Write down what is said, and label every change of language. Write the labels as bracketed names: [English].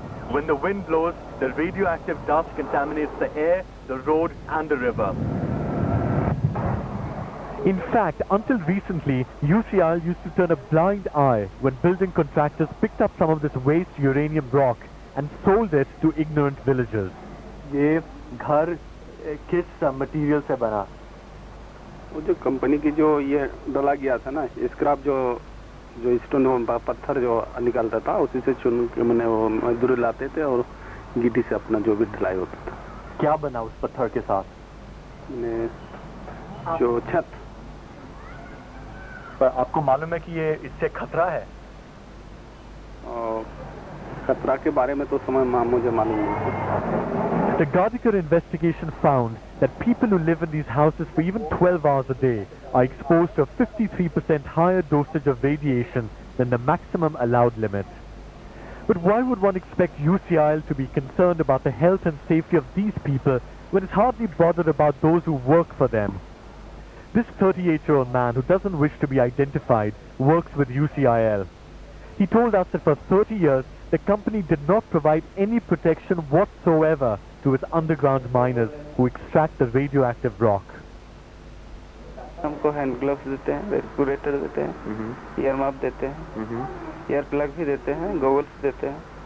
[English] When the wind blows, the radioactive dust contaminates the air, the road and the river. In fact, until recently, UCIL used to turn a blind eye when building contractors picked up some of this waste uranium rock and sold it to ignorant villagers. [Hindi] ये घर किस material से बना? वो जो company की जो ये डाला गया था ना, स्क्रैप जो स्टोन पत्थर जो निकालता था, उसी से चुन के मैंने वो मजदूर लाते थे और गिट्टी से अपना जो भी ढलाई होता था. क्या बना उस पत्थर के साथ? जो छत. पर आपको मालूम है कि ये इससे खतरा है? खतरा के बारे में तो मुझे मालूम नहीं. [English] The Gardekar investigation found that people who live in these houses for even 12 hours a day are exposed to a 53% higher dosage of radiation than the maximum allowed limit. But why would one expect UCIL to be concerned about the health and safety of these people when it's hardly bothered about those who work for them? This 38-year-old man who doesn't wish to be identified works with UCIL. He told us that for 30 years the company did not provide any protection whatsoever to its underground miners who extract the radioactive rock. [Hindi] हमको hand gloves देते हैं, respirator देते हैं, year माप देते हैं, ear plug भी देते हैं, गॉगल्स देते हैं.